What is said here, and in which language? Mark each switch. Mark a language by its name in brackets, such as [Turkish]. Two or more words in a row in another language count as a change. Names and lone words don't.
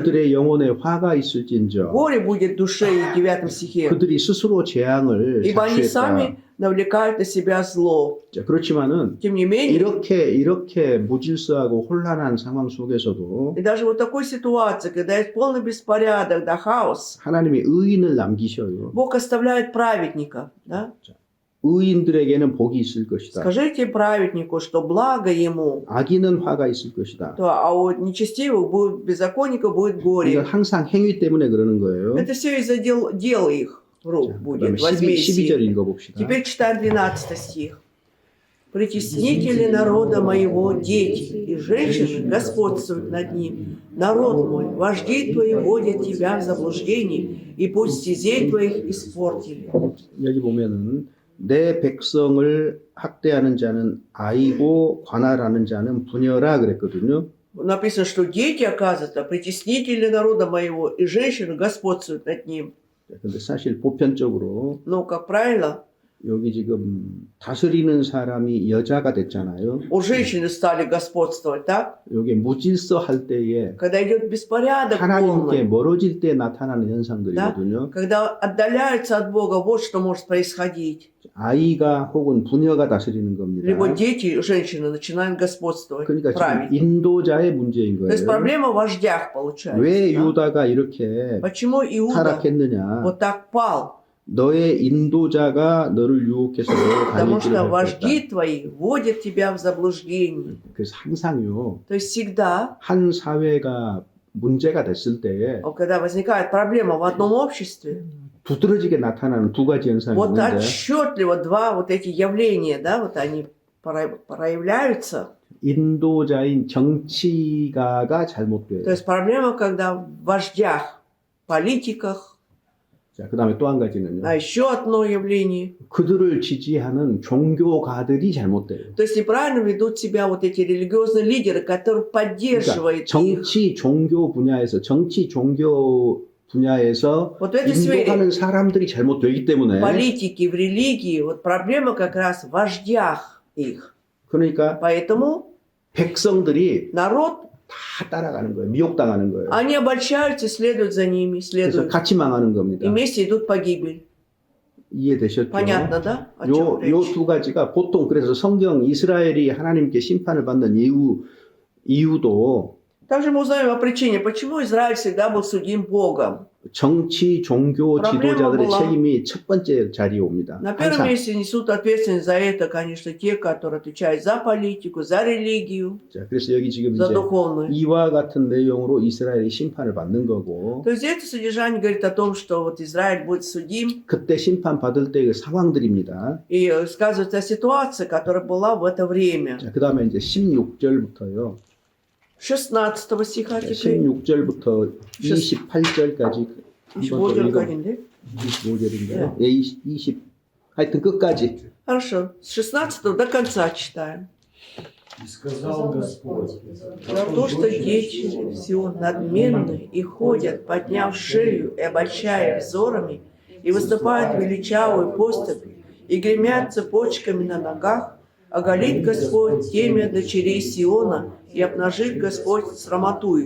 [Korean] 그들의 영혼에 화가 있을진저 [Russian] Горе будет душе, и в 9 стихе. [Korean] 그들이 스스로 재앙을 [Russian] Ибо они [Korean] 자초했다. [Russian] сами навлекают на себя зло. [Korean] 자, 그렇지만은 [Russian] Тем не менее, [Korean] 이렇게 무질서하고 혼란한 상황 속에서도 [Russian] и даже вот такой ситуации, когда есть полный беспорядок, да хаос, [Korean] 하나님이 의인을 남기셔요. [Russian] Бог оставляет праведника. Да? [Korean] 의인들에게는 복이 있을 것이다. [Russian] Скажите праведнику, что благо ему, [Korean] 악인은 화가 있을 것이다. [Russian] а у нечестивых, беззаконников будет [Korean] 이건 [Russian] горе. [Korean] 항상 행위 때문에 그러는 거예요. [Russian] Это все из-за дел их рук [Korean] 그다음에 [Russian] будет, [Korean] 12절 [Russian] возмездие. [Korean] 읽어봅시다. [Russian] Теперь читаем 12 стих. «Притеснители народа моего, дети и женщины господствуют над ним. Народ мой, вожди твои водят тебя в заблуждение, и путь стезей твоих испортили». [Korean] 여기 보면은 내 백성을 학대하는 자는 아이고 관할하는 자는 부녀라 그랬거든요. [Russian] Написано, что дети, оказывается, притеснители народа моего, и женщины господствуют над ним. [Korean] 근데 사실 보편적으로 [Russian] Но, как правило, [Korean] 여기 지금 다스리는 사람이 여자가 됐잖아요. [Russian] у женщины стали господствовать, так? [Korean] 여기 무질서 할 때에 [Russian] Когда идет беспорядок [Korean] 하나님께 [Russian] полный, [Korean] 멀어질 때 나타나는 현상들이거든요. [Russian] когда отдаляются от Бога, вот что может происходить. [Korean] 아이가 혹은 부녀가 다스리는 겁니다. [Russian] Либо дети, женщины начинают господствовать, [Korean] 그러니까 지금 [Russian] править. [Korean] 인도자의 문제인 [Russian] То есть [Korean] 거예요. [Russian] проблема в вождях получается. [Korean] 왜 [Russian] да? [Korean] 유다가 이렇게 [Russian] Почему Иуда [Korean] 타락했느냐? [Russian] вот так пал? [Korean] 너의 인도자가 너를 유혹해서 너를 [Russian] Потому [Korean] 다니기를 [Russian] что [Korean] 할 것이다. [Russian] вожди твои вводят тебя в заблуждение. [Korean] 그래서 항상요. [Russian] То есть всегда, [Korean] 한 사회가 문제가 됐을 때에 [Russian] когда возникает проблема в одном обществе, [Korean] 두드러지게 나타나는 두 가지 현상이 [Russian] вот [Korean] 있는데 [Russian] отчетливо два вот эти явления, да, вот они проявляются. [Korean] 인도자인 정치가가 잘못돼요. [Russian] То есть проблема, когда в вождях, политиках, [Korean] 자, 그다음에 또 한 가지는요. [Russian] а еще одно явление. [Korean] 그들을 지지하는 종교가들이 잘못돼요. [Russian] То есть неправильно ведут себя вот эти религиозные лидеры, которые [Korean] 그러니까 [Russian] поддерживают их. [Korean] 정치 종교 분야에서 [Russian] Вот в этой сфере [Korean] 인도하는 사람들이 잘못되기 때문에 [Russian] политики, в религии, вот проблема как раз в вождях их. [Korean] 그러니까 [Russian] Поэтому [Korean] 백성들이 [Russian] Народ, [Korean] 다 따라가는 거예요. 미혹당하는 거예요. [Russian] они обольщаются, следуют за ними, [Korean] 그래서 [Russian] следуют. [Korean] 같이 망하는 [Russian] И [Korean] 겁니다. [Russian] вместе идут погибель. [Korean] 이해되셨죠? [Russian] Понятно, да? О чем [Korean] 요 [Russian] речь? [Korean] 두 가지가 보통 그래서 성경 이스라엘이 하나님께 심판을 받는 이유도 [Russian] Также мы узнаем о причине, почему Израиль всегда был судим Богом. [Korean] 정치, 종교 [Russian] Проблема [Korean] 지도자들의 [Russian] была- [Korean] 책임이 첫 번째 자리에 옵니다. [Russian] На первом [Korean] 항상. [Russian] месте несут ответственность за это, конечно, те, которые отвечают за политику, за религию, [Korean] 자, 그래서 여기 지금 [Russian] за [Korean] 이제 [Russian] духовную. [Korean] 이와 같은 내용으로 이스라엘이 심판을 받는 거고 [Russian] То есть это содержание говорит о том, что вот Израиль будет судим, [Korean] 그때 심판 받을 때의 상황들입니다. [Russian] и сказывается о ситуации, которая была в это время. [Korean] 자, 그다음에 이제 16절부터요. [Russian] 16 стиха теперь. [Korean] 16절부터 28절까지 한번 더 25 읽어. 네. 25절인가요? 예, 20 하여튼 끝까지. [Russian] Хорошо, с 16 до конца читаем. И сказал Господь, За то, что дети все надменны и ходят, подняв шею и обольщая взорами, и выступают величавую поступь, и гремят цепочками на ногах, оголит Господь темя дочерей Сиона, и обнажит Господь срамоту их.